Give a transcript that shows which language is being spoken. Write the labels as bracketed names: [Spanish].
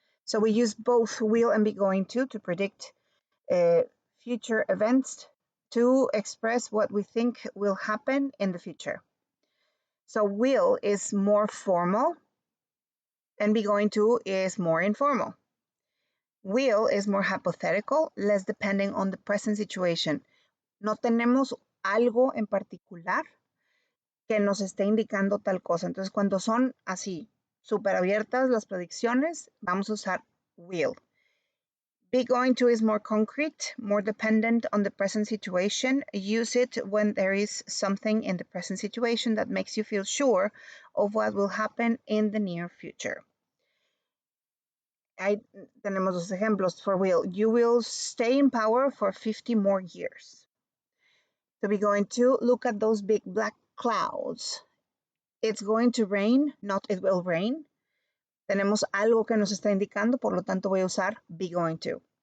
[English] So we use both will and be going to predict future events to express what we think will happen in the future. So will is more formal and be going to is more informal. Will is more hypothetical, less depending on the present situation. [Spanish] No tenemos algo en particular que nos esté indicando tal cosa. Entonces, cuando son así, súper abiertas las predicciones, vamos a usar will. [English] Be going to is more concrete, more dependent on the present situation. Use it when there is something in the present situation that makes you feel sure of what will happen in the near future. [Spanish] Ahí tenemos dos ejemplos [English] for will. You will stay in power for 50 more years. So be going to look at those big black clouds. It's going to rain, not it will rain. [Spanish] Tenemos algo que nos está indicando, por lo tanto voy a usar be going to.